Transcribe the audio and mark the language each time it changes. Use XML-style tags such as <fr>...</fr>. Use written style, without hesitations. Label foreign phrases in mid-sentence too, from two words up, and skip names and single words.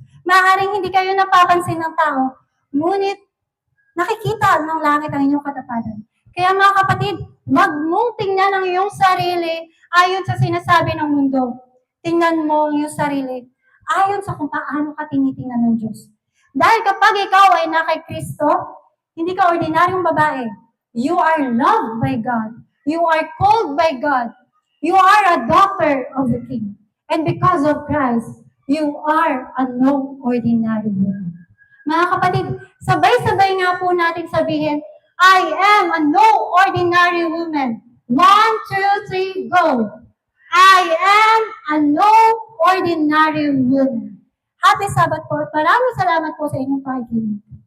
<tl>Maaaring hindi kayo napapansin ng tao, ngunit nakikita ng langit ang inyong katapatan. Kaya mga kapatid, wag mong tingnan ang iyong sarili ayon sa sinasabi ng mundo. Tingnan mo ang iyong sarili ayon sa kung paano ka tinitingnan ng Diyos. Dahil kapag ikaw ay na kay Kristo, hindi ka ordinaryong babae.</tl> <en>You are loved by God. You are called by God. You are a daughter of the King. And because of Christ, you are a no ordinary woman.</en> <tl>Mga kapatid, sabay-sabay nga po natin sabihin,</tl> <en>I am a no ordinary woman. 1, 2, 3, go! I am a no ordinary woman. Happy Sabbath po.</en> <tl>Maraming salamat po sa inyong pakikinig.</tl>